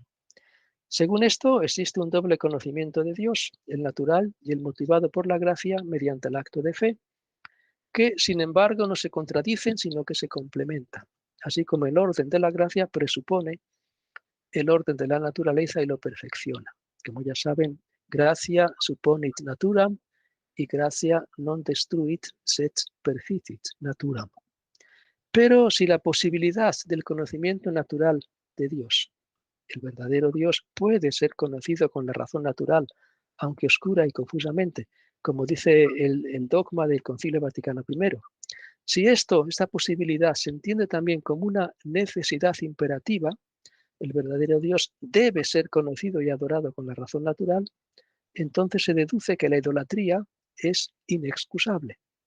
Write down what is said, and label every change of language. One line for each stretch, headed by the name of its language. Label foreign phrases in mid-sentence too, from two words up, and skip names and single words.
Spanish: Según esto, existe un doble conocimiento de Dios, el natural y el motivado por la gracia mediante el acto de fe, que sin embargo no se contradicen, sino que se complementan, así como el orden de la gracia presupone el orden de la naturaleza y lo perfecciona. Como ya saben,
Latin: gratia supponit naturam y gracia non destruit sed perficit naturam.
Spanish: Pero si la posibilidad del conocimiento natural de Dios, el verdadero Dios, puede ser conocido con la razón natural, aunque oscura y confusamente, como dice el dogma del Concilio Vaticano I, Si esta posibilidad se entiende también como una necesidad imperativa, el verdadero Dios debe ser conocido y adorado con la razón natural, entonces se deduce que la idolatría es inexcusable.